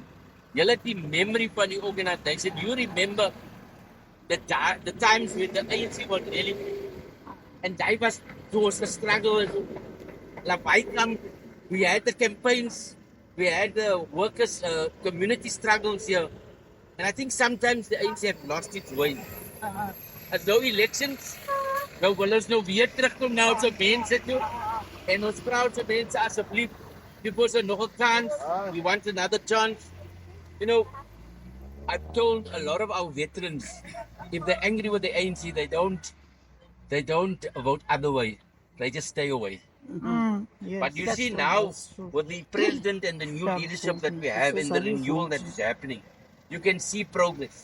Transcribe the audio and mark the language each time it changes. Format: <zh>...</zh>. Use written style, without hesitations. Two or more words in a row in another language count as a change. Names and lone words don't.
<en>You have the memory for the organization. You remember the times when the ANC was really, and that was a struggle. Like I come, we had the campaigns, we had the workers' community struggles here. And I think sometimes the ANC have lost its way. As though elections,</en> <af>nou wil ons nou weer terugkom na ons mense toe. En ons vra ons mense asseblief,</af> <en>give us</en> <af>nog 'n kans.</af> <en>We want another chance. You know, I've told a lot of our veterans, if they're angry with the ANC, they don't vote other way. They just stay away. But you see now, with the president and the new leadership that we have and the renewal that is happening, you can see progress.</en>